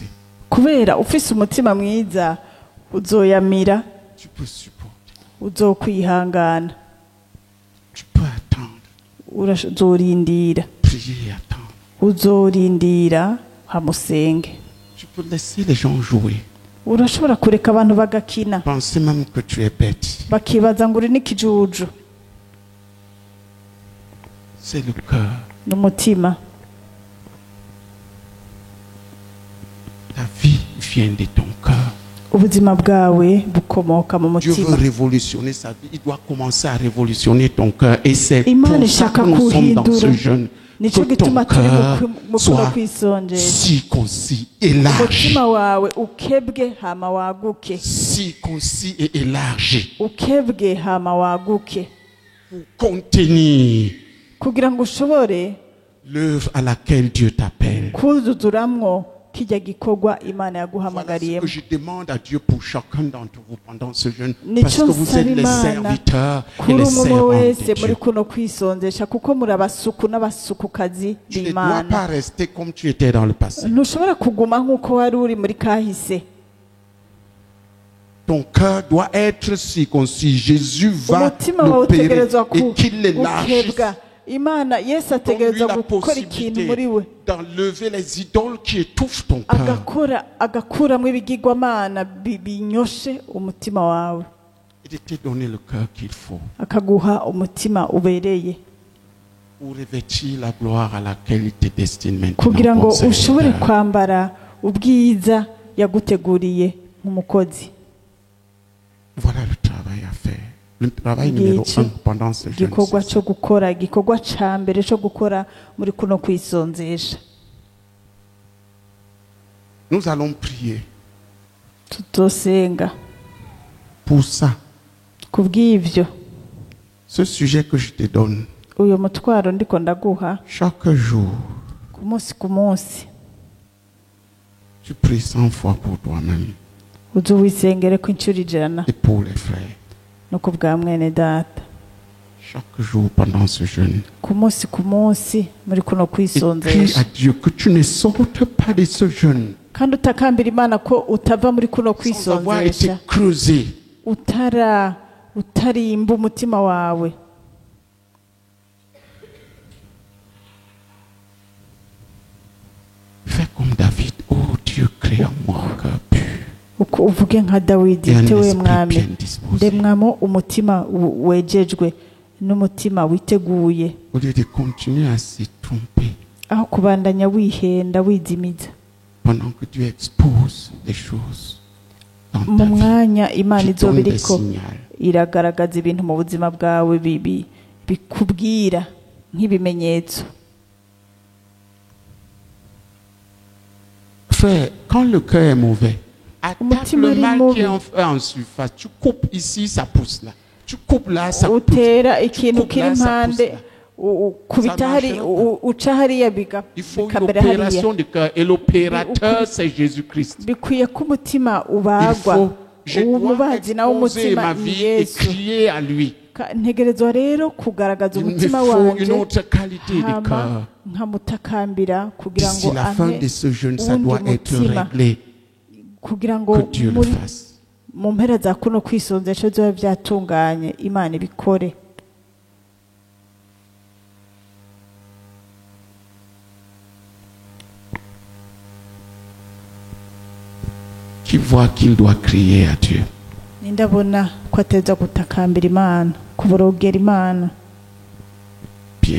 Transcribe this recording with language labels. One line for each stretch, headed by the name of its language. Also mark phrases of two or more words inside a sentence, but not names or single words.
Rundi: Kubera ufise umutima mwiza uzoyamira,
French: Tu peux supporter.
Rundi: uzokwihangana,
French: Tu peux attendre.
Rundi: uzorindira,
French: Prier et attendre.
Rundi: uzorindira hamusenge.
French: Tu peux laisser les gens jouer.
Rundi: Urashobora kureka abantu bagakina
French: Penser même que tu es bête.
Rundi: bakibaza ngo uri n'ikijuju.
French: C'est le cœur.
Rundi: N'umutima.
French: La vie vient de ton cœur.
Rundi: Ubuzima bwawe bukomoka mu
French: Dieu veut
Rundi: mutima.
French: révolutionner sa vie. Il doit commencer à révolutionner ton cœur. Et c'est
Rundi: Imana
French: pour ça
Rundi: ishaka
French: que nous sommes dans
Rundi: kuhindura.
French: ce jeûne.
Rundi: Nicyo
French: Que ton
Rundi: gituma turi
French: cœur
Rundi: mu kuno
French: soit
Rundi: kwisonjesha.
French: circoncis, élargi.
Rundi: Umutima wawe ukebwe hama waguke.
French: Circoncis et élargi.
Rundi: Ukebwe hama waguke.
French: Pour contenir
Rundi: Kugira ngo ushobore
French: l'œuvre à laquelle Dieu t'appelle.
Rundi: kuzuzuramwo kijya gikorwa Imana
French: Voilà ce
Rundi: yaguhamagariyemo.
French: que je demande à Dieu pour chacun d'entre vous pendant ce jeûne.
Rundi: Nicyo
French: Parce que vous êtes
Rundi: nsaba
French: les
Rundi: Imana
French: serviteurs et
Rundi: kuri
French: les
Rundi: umwe
French: servantes
Rundi: wese
French: de
Rundi: muri
French: Dieu.
Rundi: kuno kwisonzesha kuko muri abasuku n'abasukukazi
French: Tu ne dois
Rundi: b'Imana.
French: pas rester comme tu étais dans le passé.
Rundi: Ntushobora kuguma nk'uko wari uri muri kahise.
French: Ton cœur doit être circoncis. Jésus va
Rundi: Umutima wawe
French: l'opérer
Rundi: utegerezwa
French: et qu'il l'élargisse.
Rundi: gukebwa. Imana Yesu
French: Donne-lui
Rundi: ategerezwa
French: la
Rundi: gukora ikintu muri we,
French: possibilité d'enlever les idoles qui étouffent ton cœur
Rundi: agakuramo ibigirwamana binyoshe umutima wawe,
French: et de te donner le cœur qu'il faut
Rundi: akaguha umutima ubereye
French: pour revêtir la gloire à laquelle il te destine
Rundi: kugira
French: maintenant.
Rundi: ngo
French: Bon
Rundi: ushobore
French: serviteur.
Rundi: kwambara ubwiza yaguteguriye nk'umukozi.
French: Voilà le travail à faire. Le travail numéro
Rundi: Ngicyo
French: 1 pendant ce jeûne.
Rundi: igikorwa cyo gukora, igikorwa ca mbere cyo gukora muri kuno kwisonzesha.
French: Nous allons prier
Rundi: Tuzosenga
French: pour ça.
Rundi: kubw'ivyo.
French: Ce sujet que je te donne,
Rundi: Uyu mutwaro ndiko ndaguha
French: chaque jour,
Rundi: ku munsi
French: tu pries 100 fois pour toi-même
Rundi: uzuwisengere ko incuro ijana
French: et pour les frères.
Rundi: no ku bwa mwene data.
French: Chaque jour pendant ce jeûne.
Rundi: Ku munsi muri kuno
French: Et prie
Rundi: kwisonzesha.
French: à Dieu que tu ne sortes pas de ce jeûne
Rundi: Kandi utakambira Imana ko utava muri kuno
French: sans avoir été
Rundi: kwisonzesha
French: creusé.
Rundi: utarimba umutima wawe.
French: Fais comme David. Oh Dieu, crée en moi un cœur pur
Rundi: Uko uvuge nka Dawidi,
French: et un
Rundi: tewe
French: esprit
Rundi: mwami,
French: bien disposé.
Rundi: ndemwamo umutima wejejwe n'umutima witeguye,
French: Au lieu de continuer à se tromper
Rundi: aho kubandanya wihenda wizimiza.
French: pendant que Dieu expose des choses dans
Rundi: Mu
French: ta vie.
Rundi: mwanya Imana
French: Qui
Rundi: izoba
French: donne des
Rundi: iriko
French: signaux.
Rundi: iragaragaza ibintu mu buzima bwawe bikubwira nk'ibimenyetso.
French: Frère, quand le cœur est mauvais, attaque
Rundi: Umutima
French: le
Rundi: ari
French: mal qui est
Rundi: mubi.
French: en surface. Tu coupes ici, ça pousse là. Tu coupes là, ça pousse.
Rundi: Utera
French: Tu
Rundi: ikintu
French: coupes
Rundi: kiri
French: là, ça pousse
Rundi: impande,
French: là.
Rundi: ukubita
French: Ça
Rundi: hari,
French: marchera pas.
Rundi: uca hariya
French: Il faut une
Rundi: bikambera hariya.
French: opération de cœur. Et l'opérateur, c'est Jésus-Christ.
Rundi: Bikwiye ko umutima
French: Il
Rundi: ubagwa.
French: faut, je dois
Rundi: Umubazi nawe
French: exposer
Rundi: umutima
French: ma
Rundi: ni
French: vie et
Rundi: Yesu.
French: crier à lui.
Rundi: Ntegerezwa rero kugaragaza
French: Il me
Rundi: umutima
French: faut une
Rundi: wanje
French: autre qualité de
Rundi: hama
French: cœur.
Rundi: nkamutakambira kugira
French: D'ici
Rundi: ngo
French: la fin
Rundi: ampe
French: de ce jeûne, ça
Rundi: uwundi
French: doit être
Rundi: mutima,
French: réglé.
Rundi: kugira ngo
French: Que Dieu le
Rundi: muri
French: fasse.
Rundi: mu mpera za kuno kwisonzesha biba byatunganye, Imana ibikore.
French: Qui voit qu'il doit crier à Dieu.
Rundi: Ndabona ko ateza gutakambira Imana, kuborogera Imana.